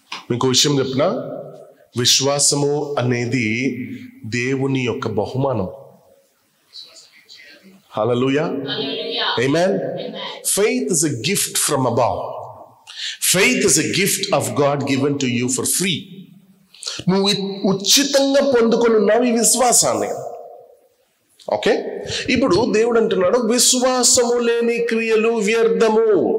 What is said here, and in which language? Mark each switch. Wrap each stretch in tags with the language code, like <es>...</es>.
<te>మీకు విషయం చెప్పినా, విశ్వాసము అనేది దేవుని యొక్క బహుమానం. హల్లెలూయా. ఆమేన్.</te> <en>Faith is a gift from above. Faith is a gift of God given to you for free.</en> <te>నువ్వు ఉచితంగా పొందుకొని ఉన్నావు ఈ విశ్వాసాన్ని. ఓకే, ఇప్పుడు దేవుడు అంటున్నాడు విశ్వాసము లేని క్రియలు వ్యర్థము.</te>